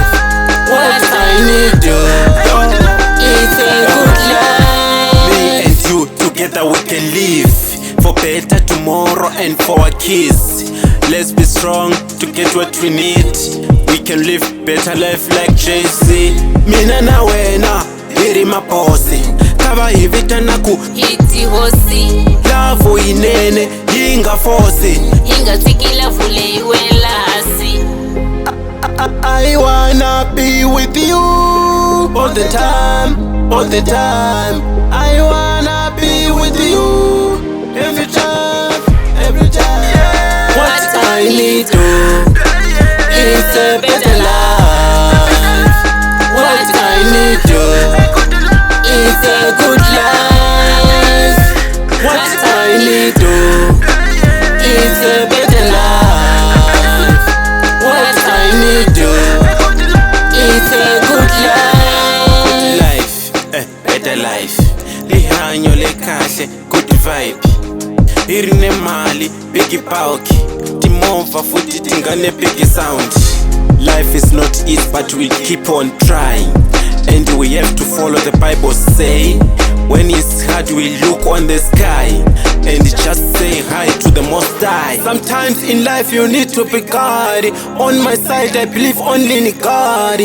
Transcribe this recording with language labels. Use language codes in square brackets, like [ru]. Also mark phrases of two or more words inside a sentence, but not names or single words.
[en] What I need to is a good life. Me and you together we can live for better tomorrow and for our kids. Let's be strong to get what we need. We can live better life like Jay-Z. [ts] Mina na wena hiri maposi kava hivita naku Hiti hosi lavo inene yinga fosi Inga tikila vule iwela hasi. [en] I wanna be with you all the time, all the time. I wanna be with you every time, every time. What I need to is a better life. What I need to is a good life. What I need to is a better life. What I need to is a good life. Life, better life. [ss] Lihanyo lekahle, [en] good vibe. [ts] Irine mali, big pauki. Timova futi tingane [en] big sound. Life is not easy but we'll keep on trying. And we have to follow the Bible say, when it's hard we look on the sky and just say hi to the Most High. Sometimes in life you need to be God. On my side I believe only in God.